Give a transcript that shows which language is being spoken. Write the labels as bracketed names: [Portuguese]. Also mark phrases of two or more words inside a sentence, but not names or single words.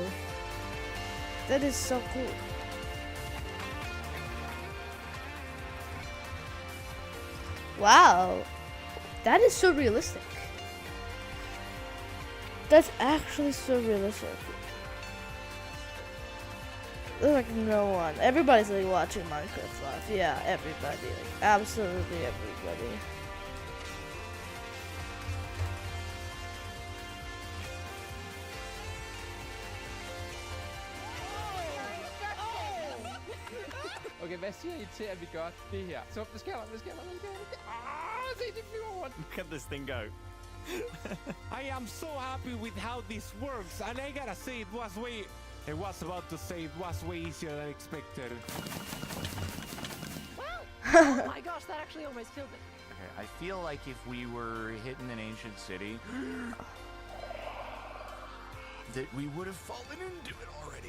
[English] That is so cool. Wow. That is so realistic. That's actually so realistic. There's like no one. Everybody's like watching Minecraft Live. Yeah, everybody. Like, absolutely everybody. [Danish] Okay, hvad siger I til, at vi gør det her? Så, hvad sker der? Hvad sker der? Hvad sker der? Ah, se, det flyver rundt. [English] Look at this thing go. I am so happy with how this works, and I gotta say it was way easier than expected. Oh my gosh, that actually almost killed me. Okay, I feel like if we were hitting an ancient city, that we would have fallen into it already.